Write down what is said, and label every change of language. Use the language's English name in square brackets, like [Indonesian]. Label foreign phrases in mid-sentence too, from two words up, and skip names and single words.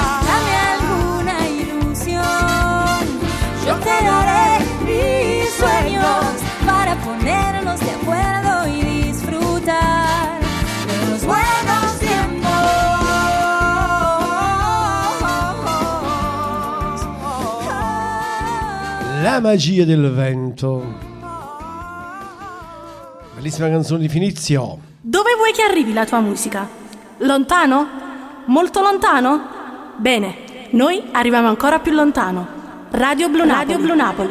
[Spanish] Yo te daré mis sueños para ponernos de acuerdo y disfrutar de los buenos tiempos. [Italian] La magia del vento. Bellissima canzone di Finizio. Dove vuoi che arrivi la tua musica? Lontano? Molto lontano? Bene, noi arriviamo ancora più lontano. Radio Blu Napoli.